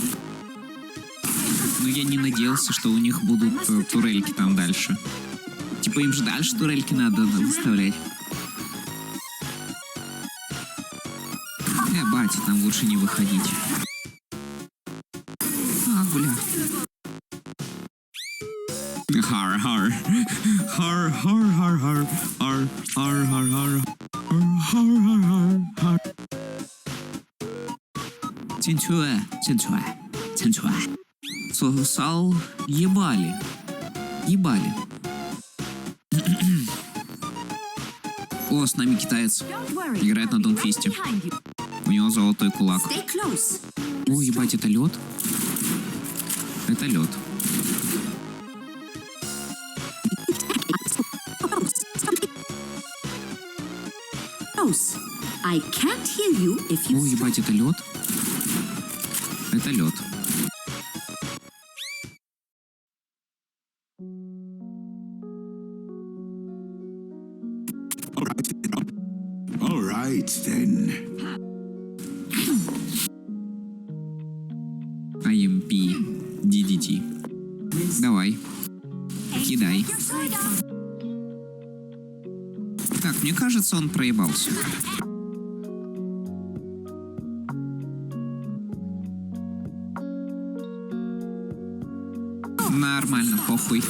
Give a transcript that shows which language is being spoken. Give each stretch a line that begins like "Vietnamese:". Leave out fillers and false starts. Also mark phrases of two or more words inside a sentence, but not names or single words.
Russian: Но я не надеялся, что у них будут турельки там дальше. Типа им же дальше турельки надо выставлять. Батя, там лучше не выходить. А, бля. Хар-хар. Хар-хар-хар-хар. Хар-хар-хар-хар. Хар-хар-хар-хар. Цинцуэ. Цинцуэ. Цинцуэ. Сосал ебали. Ебали. О, с нами китаец. Играет на Донфисте. У него золотой кулак. О, ебать, это лед? Это лед. О, ебать, это лед? Это лед.
English: All right, then. IMP DDT.
Russian: Давай. Кидай. Как мне кажется, он проебался. Нормально, похуй.